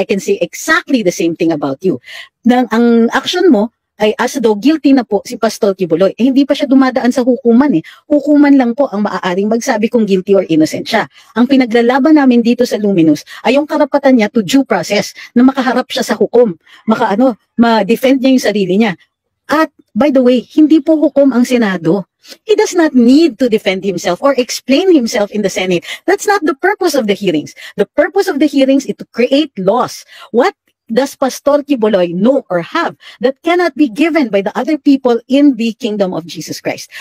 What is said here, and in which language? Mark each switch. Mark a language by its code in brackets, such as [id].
[en] I can say exactly the same thing about you. [tl] Ang action mo, ay as though guilty na po si Pastor Kibuloy. Hindi pa siya dumadaan sa hukuman eh. Hukuman lang po ang maaaring magsabi kung guilty or innocent siya. Ang pinaglalaban namin dito sa Luminous ay yung karapatan niya [en] to due process [tl] na makaharap siya sa hukom. Ma-defend niya yung sarili niya. At by the way, hindi po hukom ang Senado. [en] He does not need to defend himself or explain himself in the Senate. That's not the purpose of the hearings. The purpose of the hearings is to create laws. What does Pastor Kibuloy know or have that cannot be given by the other people in the kingdom of Jesus Christ?